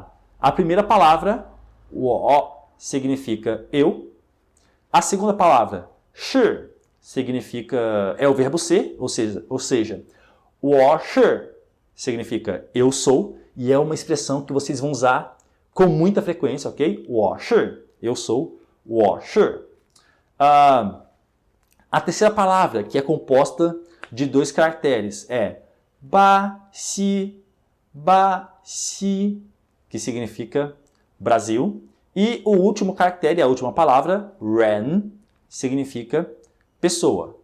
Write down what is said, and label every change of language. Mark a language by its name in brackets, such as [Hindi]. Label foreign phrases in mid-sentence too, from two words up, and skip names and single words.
[Portuguese] A primeira palavra, o O, significa eu. A segunda palavra, shi, significa, é o verbo ser, ou seja, o shi significa eu sou, e é uma expressão que vocês vão usar com muita frequência, ok? [Chinese] 我是, [Portuguese] eu sou, [Chinese] 我是. [Portuguese] A terceira palavra, que é composta de 2 caracteres, é ba, si, que significa Brasil. E o último caractere, a última palavra, ren, significa pessoa.